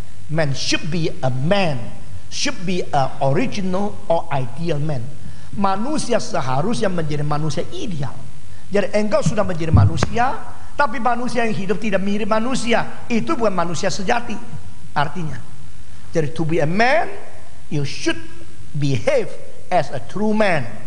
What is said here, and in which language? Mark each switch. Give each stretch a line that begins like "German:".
English: Man should be a man, should be a original or ideal man.
Indonesian: Manusia seharusnya menjadi manusia ideal. Jadi engkau sudah menjadi manusia, tapi manusia yang hidup tidak mirip manusia, itu bukan manusia sejati. Artinya, jadi
English: to be a man, you should behave as a true man.